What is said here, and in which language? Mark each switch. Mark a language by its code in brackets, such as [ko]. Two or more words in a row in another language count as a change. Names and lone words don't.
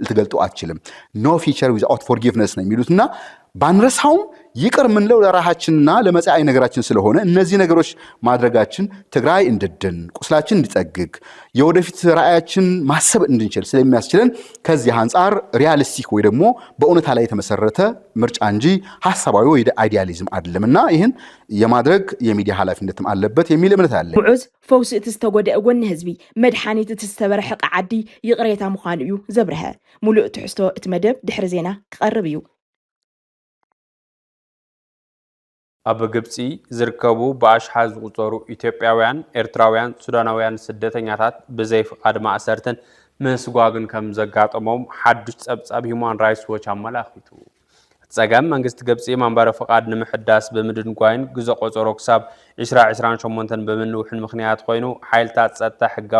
[am] አትችልም። [en] no future without forgiveness [am] ነው የሚሉትና ባንረሳውም ይቅር ምንለው ለራሳችንና ለመጻኢ ነገራችን ስለሆነ እነዚህ ነገሮች ማድረጋችን ትግራይ እንድድን ቁስላችን እንዲጠግግ የወደፊት ራእያችን ማሰብ እንድንችል ስለሚያስችለን ከዚህ አንፃር ሪያሊስቲክ ወይ ደግሞ በእውነታ ላይ የተመሰረተ ምርጫ እንጂ ሐሳባዊ ወይ አይዲያሊዝም አይደለምና ይህን የማድረግ የሚዲያ ኃላፊነትም አለበት የሚል እምነት አለ። [ti] ሙዑዝ ፈውስ እትስተጎደ ወን ህዝቢ መድሓኒት እትስተበረሐ ቃዓዲ ይቅሬታ ምዃኑ እዩ ዘብርሀ ሙሉእ ትሕዝቶ እትመደብ ድሕሪ ዜና ክቐርብ እዩ። ኣብ ግብፂ ዝርከቡ ብኣሽሓት ዝቁፀሩ ኢትዮጵያውያን ኤርትራውያን ሱዳናውያን ስደተኛታት ብዘይ ፍቃድ ማእሰርትን ምስጓግን ከም ዘጋጠሞም ሓድሽ ፀብጻብ ሂውማን ራይትስ ዎች ኣመላኺቱ። ፀገም መንግስቲ ግብፂ መንበረ ፍቃድ ንምሕዳስ ብምድንጓይን ግዜ ቆፀሮ ክሳብ 2028 ብምንውሕን ምክንያት ኮይኑ ሓይልታት ፀጥታ ሕጋዊ